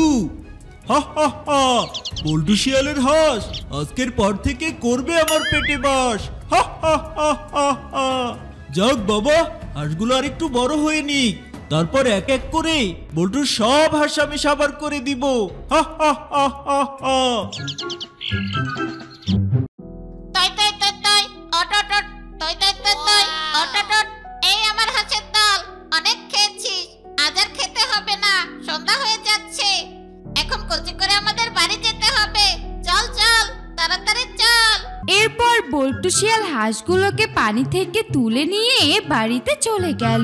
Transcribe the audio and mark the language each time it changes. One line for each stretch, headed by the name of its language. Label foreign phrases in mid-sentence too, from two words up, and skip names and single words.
Bangla: হা হা হা, বল্টু শিয়ালের হাঁস আজকের পর থেকে করবে আমার পেটে বাস। হা হা হা হা হা। যাক বাবা, হাঁসগুলো আর একটু বড় হয়ে নিক, তারপর এক এক করে বল্টুর সব হাঁস আমি সাবার করে দিব। হা হা হা হা হা। তই তই তই তই অট অট অট, তই তই তই তই অট অট অট। এই আমার হাঁসের দল, অনেক খেয়েছি, আজ আর খেতে হবে না, সন্ধ্যা হয়ে যাচ্ছে। এখন কচি করে আমাদের বাড়ি যেতে হবে। চল চল, তাড়াতাড়ি চল। এরপর বল্টু শিয়াল হাঁসগুলোকে পানি থেকে তুলে নিয়ে বাড়িতে চলে গেল।